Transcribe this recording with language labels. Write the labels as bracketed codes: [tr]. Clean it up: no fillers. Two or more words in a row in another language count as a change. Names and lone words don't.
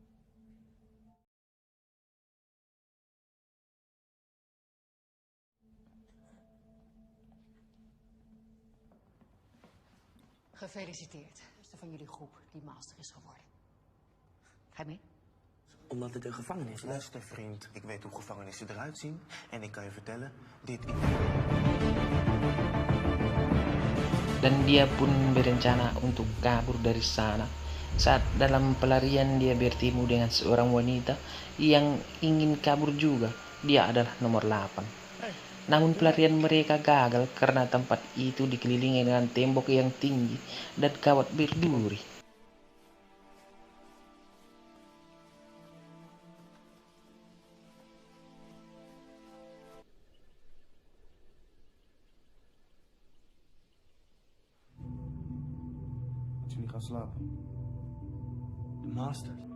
[nl] Gefeliciteerd. De eerste van jullie groep die master is geworden. Ga je mee? Omdat het een gevangenis is. Luister vriend, ik weet hoe gevangenissen eruit zien. En ik kan je vertellen, dit... [id] Dan dia pun berencana untuk kabur dari sana. Saat dalam pelarian dia bertemu dengan seorang wanita yang ingin kabur juga. Dia adalah nomor 8. Namun pelarian mereka gagal karena tempat itu dikelilingi dengan tembok yang tinggi dan kawat berduri. [nl] Moet je niet gaan slapen? De master.